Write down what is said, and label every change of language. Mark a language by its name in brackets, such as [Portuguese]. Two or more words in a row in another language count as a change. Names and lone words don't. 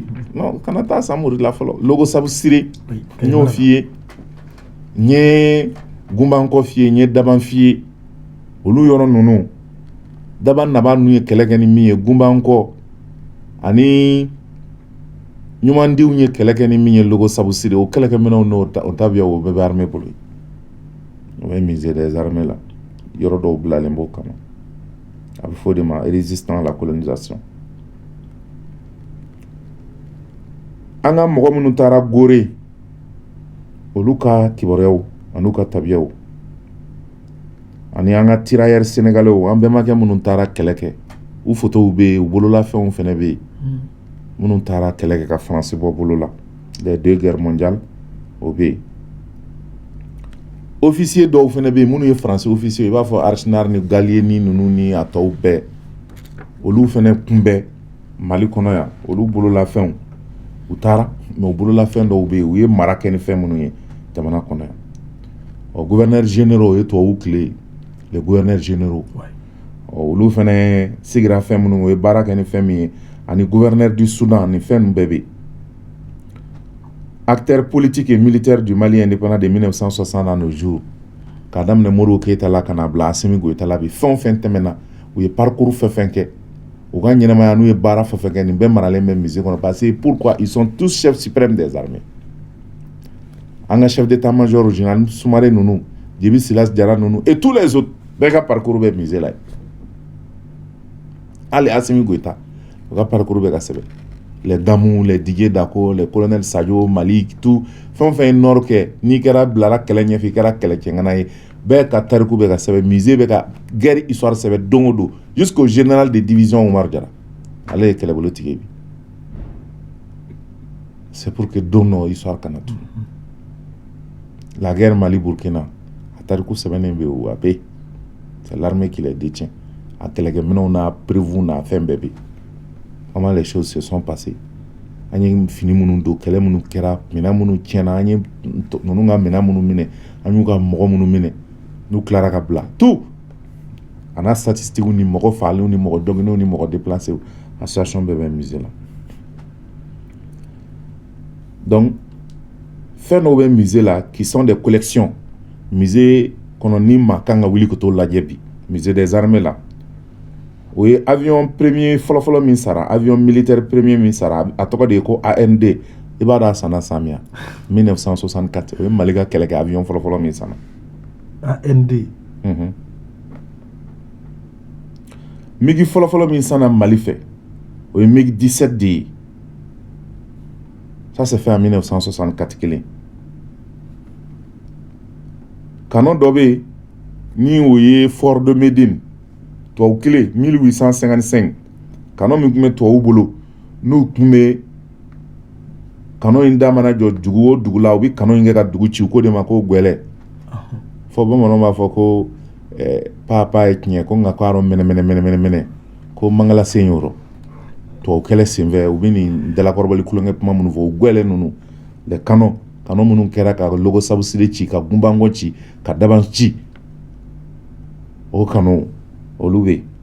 [Bambara] non kana taa Samori la fɔlɔ Logo Sabu Sire n y'o f'i ye n ye Gunbankɔ f'i ye n ye Daban f'i ye olu yɔrɔ ninnu Daban Naba ninnu ye kɛlɛ kɛ ni min ye Gunbankɔ ani ɲumandiw ye kɛlɛ kɛ ni min ye Logo Sabu Sire o kɛlɛkɛminɛnw n'o tabiya o bɛɛ bɛ armée bolo o bɛ [French] musée des armées [Bambara] la yɔrɔ dɔw bilalen b'o kama a bɛ fɔ o de ma [French] résistant à la colonisation [Bambara] an ka mɔgɔ minnu taara Gorée olu ka kibaruyaw an'u ka tabiyaw ani an ka [French] tirailleurs sénégalais [Bambara] an bɛnbakɛ minnu taara kɛlɛ kɛ u photos bɛ yen u bololafɛnw fana bɛ yen minnu taara kɛlɛ kɛ ka France bɔ bolo la [French] les deux guerres mondiales [Bambara] o bɛ yen officier dɔw fana bɛ yen minnu ye français officier i b'a fɔ Archinard ni Gallier ni ninnu ni a tɔw bɛɛ olu fana kunbɛn Mali kɔnɔ yan olu bololafɛnw u taara mais u bololafɛn dɔw bɛ yen u ye mara kɛ ni fɛn minnu ye jamana kɔnɔ yan ɔ [French] gouverneurs généraux [Bambara] o ye tubabu tile [French] les gouverneurs généraux [Bambara] olu fana sigira fɛn minnu u ye baara kɛ ni fɛn min ye ani [French] gouverneur du Soudan [Bambara] ni fɛn ninnu bɛɛ bɛ yen [French] acteurs politiques et militaires du Mali indépendant de 1960 à nos jours [Bambara] k'a daminɛ Modibo Keyita la ka na bila Assimi Goïta la bi fɛn o fɛn tɛmɛna u ye parcours fɛn fɛn kɛ u ka ɲɛnamaya n'u ye baara fɛn fɛn kɛ nin bɛɛ maralen bɛ musée kɔnɔ [French] parce que pourquoi ils sont tous chefs suprêmes des armées [Bambara] an ka [French] chef d'état-major général [Bambara] Soumaré ninnu Djibi Silas Jara ninnu [French] et tous les autres [Bambara] bɛɛ ka parcours bɛ musée la hali Assimi Goïta u ka parcours bɛ ka sɛbɛn les Damou, les Didier Dako, les colonels Sadio, Malik, tout fɛn o fɛn ye nord kɛ n'i kɛra bilara kɛlɛ ɲɛfɛ i kɛra kɛlɛcɛŋana ye bɛɛ ka tariku bɛ ka sɛbɛn musée bɛ ka guerre histoire sɛbɛn don o don [French] jusqu'au général de division [Bambara] Oumar Diarra ale ye kɛlɛbolo tigɛ bi [French] c'est pour que [Bambara] don dɔ histoire kana tunu la guerre Mali Burkina a tariku sɛbɛnnen bɛ yen a bɛ yen c'est [French] l'armée qui les détient [Bambara] a kɛlɛkɛminɛnw n'a prévu n'a fɛn bɛɛ bɛ yen [French] comment les choses se sont passées [Bambara] an ye fini minnu don kɛlɛ minnu kɛra minɛn minnu tiɲɛna an ye ninnu ka minɛn minnu minɛ an y'u ka mɔgɔ minnu minɛ n'u tilara ka bila tout a n'a statistique ni mɔgɔ fagalenw ni mɔgɔ dɔgɔninw ni mɔgɔ déplacés association bɛɛ bɛ musée la donc fɛn dɔw bɛ musée la [French] qui sont des collections [Bambara] musée kɔnɔ ni maa kan ka wuli ka t'o lajɛ bi [French] musée des armées [Bambara] la o ye avion premier fɔlɔfɔlɔ min sara [French] avion militaire [Bambara] premier min sara a tɔgɔ de ye ko AND i b'a dɔn a sanna san min 1964 o ye Mali ka kɛlɛkɛ avion fɔlɔfɔlɔ min sanna AND MiG fɔlɔfɔlɔ min sanna Mali fɛ o ye MiG 17 de ye [French] ça c'est fait en 1964 [Bambara] kelen canon dɔ bɛ yen ni o ye Fort de Médine tubabu kelen 1855 canon min tun bɛ tubabu bolo n'u tun bɛ kano in da mana jɔ dugu o dugu la u bi kano in kɛ ka dugu ci ko de ma ko gwɛlɛ fɔ bamananw b'a fɔ ko papa ye tiɲɛ ko nka ko arɔ mɛnɛ ko mangala sen yɔrɔ tubabu kɛlɛ senfɛ u bɛ nin dalakɔrɔbali kulonkɛ kuma minnu fɔ o gwɛlɛ ninnu le kano minnu kɛra ka logo sabusire ci ka gunbangɔ ci ka daban ci o kano olu bɛ yen